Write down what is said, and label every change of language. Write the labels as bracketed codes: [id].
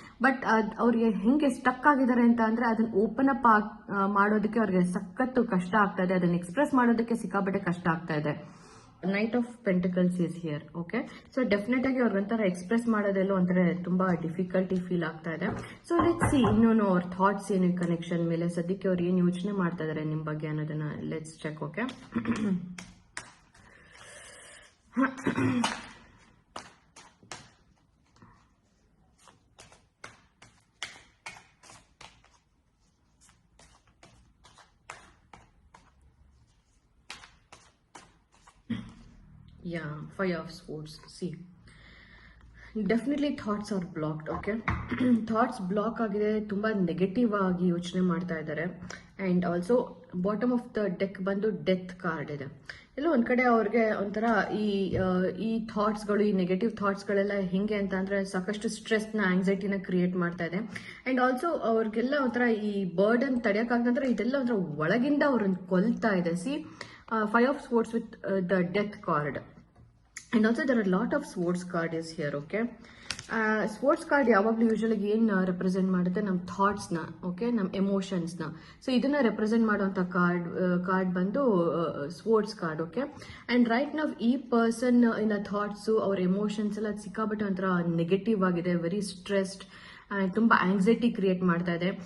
[kn] But ಅವ್ರಿಗೆ ಹೆಂಗೆ stuck ಆಗಿದ್ದಾರೆ ಅಂತ ಅಂದ್ರೆ ಅದನ್ನ ಓಪನ್ ಅಪ್ ಮಾಡೋದಕ್ಕೆ ಅವ್ರಿಗೆ ಸಖತ್ತು ಕಷ್ಟ ಆಗ್ತಾ ಇದೆ, ಅದನ್ನ ಎಕ್ಸ್ಪ್ರೆಸ್ ಮಾಡೋದಕ್ಕೆ ಸಿಕ್ಕಾಪಟ್ಟೆ ಕಷ್ಟ ಆಗ್ತಾ ಇದೆ. [en] Knight of pentacles is here. [kn] Okay, so definite ಆಗಿ ಅವ್ರಿಗೊಂಥರ ಎಕ್ಸ್ಪ್ರೆಸ್ ಮಾಡೋದೆಲ್ಲ ಒಂಥರ ತುಂಬಾ ಡಿಫಿಕಲ್ಟಿ ಫೀಲ್ ಆಗ್ತಾ ಇದೆ. ಸೊ [en] let's see [kn] ಇನ್ನೂ ಅವ್ರ ಥಾಟ್ಸ್ ಏನು ಕನೆಕ್ಷನ್ ಮೇಲೆ, ಸದ್ಯಕ್ಕೆ ಅವ್ರು ಏನು ಯೋಚನೆ ಮಾಡ್ತಾ ಇದಾರೆ ನಿಮ್ಮ ಬಗ್ಗೆ ಅನ್ನೋದನ್ನ [en] Let's check. Okay, Five of Swords. Definitely thoughts are blocked. [kn] Okay, thoughts block ಆಗಿದೆ, ತುಂಬ ನೆಗೆಟಿವ್ ಆಗಿ ಯೋಚನೆ ಮಾಡ್ತಾ ಇದ್ದಾರೆ. [en] And also bottom of the deck ಬಂದು death card ಇದೆ. [kn] ಎಲ್ಲೋ ಒಂದು ಕಡೆ ಅವ್ರಿಗೆ ಒಂಥರ ಈ ಥಾಟ್ಸ್ಗಳು, ಈ ನೆಗೆಟಿವ್ ಥಾಟ್ಸ್ಗಳೆಲ್ಲ ಹೆಂಗೆ ಅಂತ ಅಂದರೆ ಸಾಕಷ್ಟು ಸ್ಟ್ರೆಸ್ನ, ಆಂಗ್ಸೈಟಿನ ಕ್ರಿಯೇಟ್ ಮಾಡ್ತಾ ಇದೆ. ಆ್ಯಂಡ್ ಆಲ್ಸೋ ಅವ್ರಿಗೆಲ್ಲ ಒಂಥರ ಈ ಬರ್ಡನ್ ತಡೆಯೋಕ್ಕಾಗದಂದ್ರೆ ಇದೆಲ್ಲ ಒಂಥರ ಒಳಗಿಂದ ಅವ್ರನ್ನ ಕೊಲ್ತಾ ಇದೆ. [en] Five of Swords with the Death card. And also there are a lot of Swords card is here. [kn] Okay, Swords card ಯಾವಾಗಲೂ ಯೂಶಲಿ ಏನು ರೆಪ್ರೆಸೆಂಟ್ ಮಾಡುತ್ತೆ, ನಮ್ಮ ಥಾಟ್ಸ್ನ, ಓಕೆ, ನಮ್ಮ ಎಮೋಷನ್ಸ್ನ. ಸೊ ಇದನ್ನ ರೆಪ್ರೆಸೆಂಟ್ ಮಾಡುವಂಥ ಕಾರ್ಡ್ ಬಂದು Swords card. Okay, and right ನಾವು ಈ ಪರ್ಸನ್ ಇನ್ ಥಾಟ್ಸು, ಅವ್ರ ಎಮೋಷನ್ಸ್ ಎಲ್ಲ ಸಿಕ್ಕಾಪಟ್ಟೆ ಒಂಥರ ನೆಗೆಟಿವ್ ಆಗಿದೆ, [en] very stressed, [kn] ತುಂಬ ಆಂಗ್ಸೈಟಿ ಕ್ರಿಯೇಟ್ ಮಾಡ್ತಾ ಇದೆ.